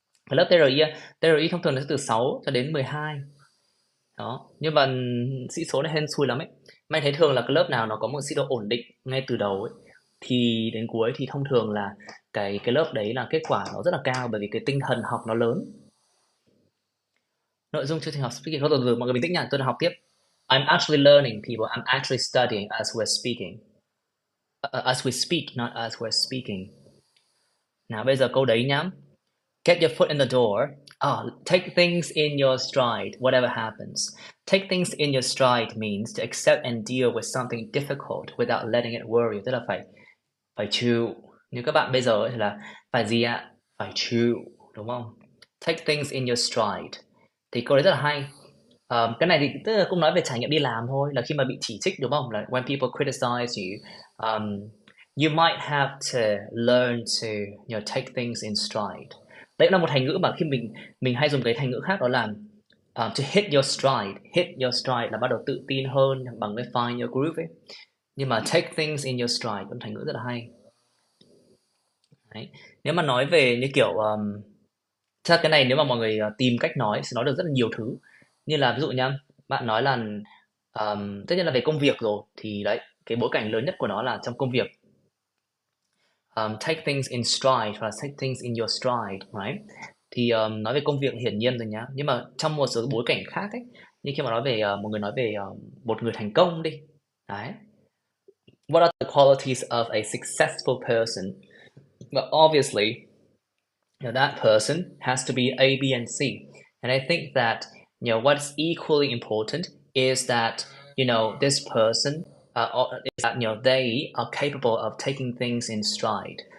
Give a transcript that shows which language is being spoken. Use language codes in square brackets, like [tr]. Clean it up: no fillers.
[vi] Cái lớp TRI á, TRI thông thường nó sẽ từ 6 cho đến 12. Đó, nhưng mà sĩ số này hên xui lắm ấy. Mà anh thấy thường là cái lớp nào nó có một sĩ độ ổn định ngay từ đầu ấy, thì đến cuối thì thông thường là cái lớp đấy là kết quả nó rất là cao, bởi vì cái tinh thần học nó lớn. Nội dung chương trình học speaking, thôi từ từ mọi người bình tĩnh nha, tôi đang học tiếp. [en] I'm actually learning people, I'm actually studying as we're speaking. As we speak, not as we're speaking. [vi] Nào bây giờ câu đấy nhá. [en] Get your foot in the door. Take things in your stride, whatever happens. Take things in your stride means to accept and deal with something difficult without letting it worry. [vi] Tức là phải chịu. Như các bạn bây giờ ấy thì là phải gì ạ? Phải chịu, đúng không? [en] Take things in your stride. [vi] Thì câu đấy rất là hay. Cái này thì tức là cũng nói về trải nghiệm đi làm thôi, là khi mà bị chỉ trích đúng không? Là [en] when people criticize you, you might have to learn to take things in stride. [vi] Đấy cũng là một thành ngữ mà khi mình hay dùng cái thành ngữ khác, đó là [en] to hit your stride. Hit your stride [vi] là bắt đầu tự tin hơn bằng cái [en] find your groove [vi] ấy. Nhưng mà [en] take things in your stride [vi] cũng thành ngữ rất là hay. Đấy. Nếu mà nói về như kiểu chắc cái này nếu mà mọi người tìm cách nói sẽ nói được rất là nhiều thứ. Như là ví dụ nhá, bạn nói là tất nhiên là về công việc rồi, thì đấy, cái bối cảnh lớn nhất của nó là trong công việc. [en] Take things in stride [vi] hoặc là [en] take things in your stride, right? [vi] Thì nói về công việc hiển nhiên rồi nhá, nhưng mà trong một số bối cảnh khác ấy, như khi mà nói về một người nói về một người thành công đi. Đấy. [en] What are the qualities of a successful person? Well, obviously, that person has to be A, B, and C. And I think that what's equally important is that this person is that they are capable of taking things in stride.